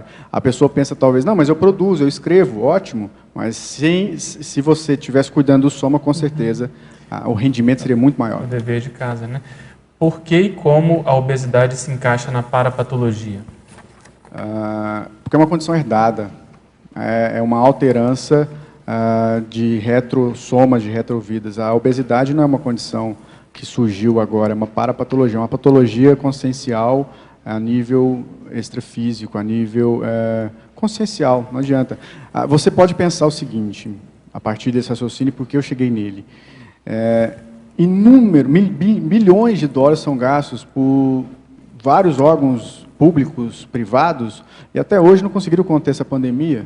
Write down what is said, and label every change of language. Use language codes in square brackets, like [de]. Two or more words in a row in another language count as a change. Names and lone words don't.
[pt] A pessoa pensa talvez, não, mas eu produzo, eu escrevo, ótimo, mas se você estivesse cuidando do soma, com certeza o rendimento seria muito maior. O dever de casa, né? Por que e como a obesidade se encaixa na parapatologia? Porque é uma condição herdada, é uma alterança de retrossomas, de retrovidas. A obesidade não é uma condição que surgiu agora, é uma parapatologia, uma patologia consciencial a nível extrafísico, a nível consciencial, não adianta. Você pode pensar o seguinte, a partir desse raciocínio, porque eu cheguei nele. Bilhões de dólares são gastos por vários órgãos públicos, privados, e até hoje não conseguiram conter essa pandemia.